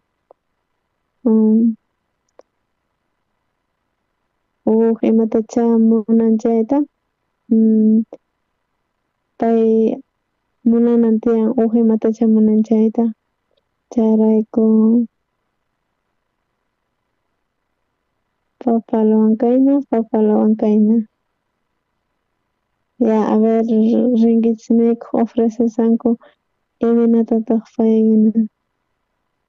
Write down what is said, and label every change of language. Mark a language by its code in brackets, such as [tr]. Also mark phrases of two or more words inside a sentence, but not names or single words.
[qu] imatacha munan chayta pay munanan tiyan imatacha munan chayta chayrayku [es] papa a la huancaina [qu] ya [es] a ver [qu] rinkichis mikhuq ofrecesanku iminatataq paykuna